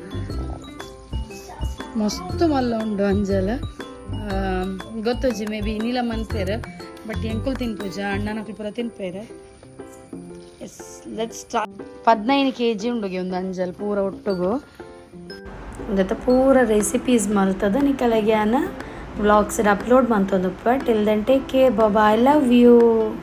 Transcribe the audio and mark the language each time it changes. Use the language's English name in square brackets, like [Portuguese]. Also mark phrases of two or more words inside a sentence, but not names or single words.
[Tulu] ಮಸ್ತ್ ಮಲ್ಲ ಉಂಡು ಅಂಜಲ್ ಗೊತ್ತುಜಿ [English] may be [Tulu] ನೀಲ ಮನ್ಪೇರು ಬಟ್ ಎಂಕುಲ್ ತಿನ್ಪುಜ ಅಣ್ಣನಕ್ಲು ಪೂರ ತಿನ್ಪೇರು [English] yes let's start [Tulu] 15 kg ಉಂಡುಗೆ ಒಂದು ಅಂಜಲ್ ಪೂರ ಒಟ್ಟುಗು ಇಂದತ್ತ ಪೂರ ರೆಸಿಪೀಸ್ ಮಲ್ತದ ನಿಕಲೆಗೆ [English] vlogs upload [Tulu] ಮಂತೊಂದುಪ್ಪ [English] till then take care bye I love you.